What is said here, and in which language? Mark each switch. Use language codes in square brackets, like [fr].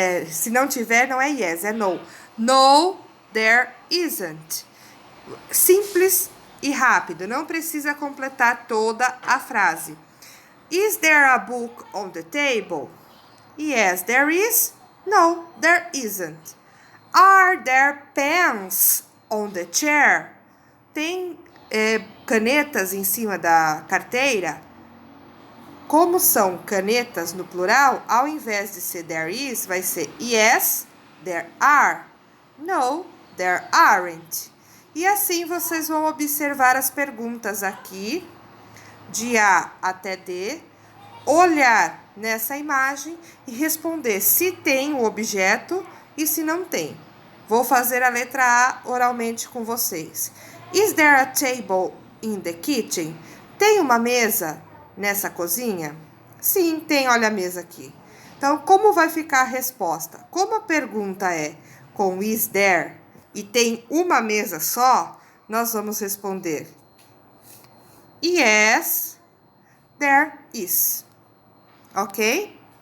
[pt] Se não tiver, não é yes, é no. [en] No, there isn't. [pt] Simples e rápido, não precisa completar toda a frase. [en] Is there a book on the table? Yes, there is. No, there isn't. Are there pens on the chair? [pt] Tem canetas em cima da carteira? Como são canetas no plural, ao invés de ser there is, vai ser [en] yes, there are. No, there aren't. [pt] E assim vocês vão observar as perguntas aqui, de A até D, olhar nessa imagem e responder se tem o objeto e se não tem. Vou fazer a letra A oralmente com vocês. [en] Is there a table in the kitchen? [pt] Tem uma mesa nessa cozinha? Sim, tem, olha a mesa aqui. Então, como vai ficar a resposta? Como a pergunta é com is there e tem uma mesa só, nós vamos responder [en] yes, there is. [pt] Ok?